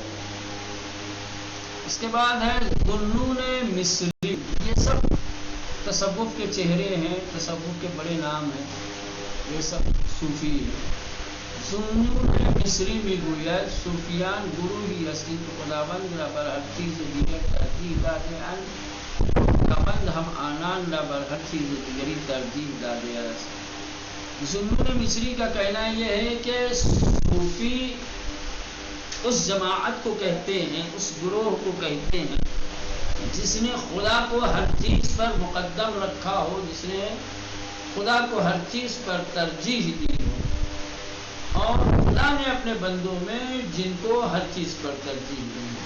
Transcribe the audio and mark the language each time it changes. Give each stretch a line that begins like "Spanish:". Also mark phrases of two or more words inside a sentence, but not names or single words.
Urdu: اس کے بعد ہے ذوالنون مصری. یہ سب تصوف کے چہرے ہیں، تصوف کے بڑے نام ہیں، یہ سب صوفی ہیں.
Persian: ذوالنون مصری بھی گوید صوفیان گرو ہی ہستی تو خداوند را بر ہر چیز دیگر ترجیح داده اند. خداوند ہم آنان را بر ہر چیز دیگری ترجیح داده است.
Urdu: ذوالنون مصری کا کہنا یہ ہے کہ صوفی اس جماعت کو کہتے ہیں، اس گروہ کو کہتے ہیں جس نے خدا کو ہر چیز پر مقدم رکھا ہو، جس نے خدا کو ہر چیز پر ترجیح دی ہو، اور خدا نے اپنے بندوں میں جن کو ہر چیز پر ترجیح دی.